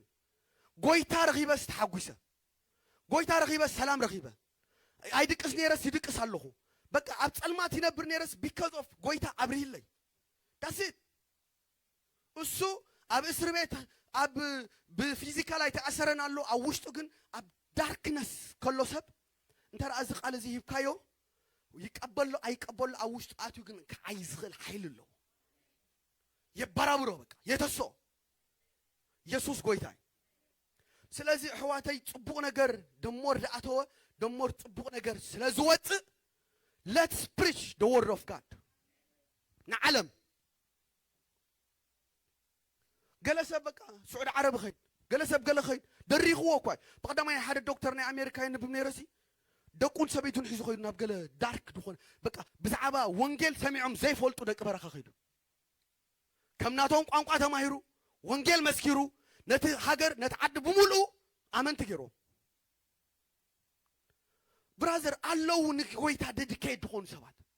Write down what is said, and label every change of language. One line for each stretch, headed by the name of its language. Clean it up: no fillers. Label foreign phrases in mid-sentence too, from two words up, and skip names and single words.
Tigrinya: ጎይታ ረኺበስ ተሓጒሰ ጎይታ ረኺበስ ሰላም ረኺበ ኣይድቅስ ነይረስ ይድቅስ ኣለኹ በቃ ኣብ ጸልማት ይነብር ነይረስ
English: because of
Tigrinya: ጎይታ ኣብርሂለይ ዳስት እሱ ኣብ እስር ቤት ኣብ ብፊዚካል ኣይተኣሰረን ኣሎ ኣብ ውሽጡ ግን ኣብ ዳርክነስ ከሎ ሰብ እንተራ እዚ ቃል እዚ ሂብካዮ ይቀበሎ ኣይቀበሎ ኣብ ውሽጡ ኣትዩ ግን ከዓይ ዝኽእል ሓይል ኣለዎ የበራብሮ በቃ የተሶ ኢየሱስ ጎይታ ስለዚ ኣሕዋተይ ጽቡቕ ነገር ደሞር ደኣተወ ደሞር ጽቡቕ ነገር ስለ ዝወፅእ
English: let's preach the word of God
Tigrinya: ንዓለም ገለ ሰብ በቃ ስዑድ ዓረብ ኸይድ ገለ ሰብ ገለ ኸይድ ደሪኽዎ እኳ ብቐዳማይ ሓደ ዶክተር ናይ ኣሜሪካ የንብብ ነይረሲ ደቁን ሰበይቱን ሒዙ ኸይዱ ናብ ገለ ዳርክ ድኾነ በቃ ብዛዕባ ወንጌል ሰሚዖም ዘይፈልጡ ደቂ በረኻ ኸይዱ ከም ናቶም ቋንቋ ተማሂሩ ወንጌል መስኪሩ ነቲ ሃገር ነቲ ዓዲ ብምሉኡ ኣመንቲ ገይሮም ብራዘር ኣለዉ ንጎይታ ዴዲኬት ዝኾኑ ሰባት